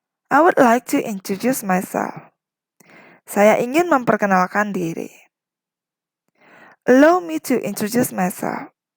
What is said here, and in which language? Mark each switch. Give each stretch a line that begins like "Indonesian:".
English: I would like to introduce myself.
Indonesian: Saya ingin memperkenalkan diri.
English: Allow me to introduce myself.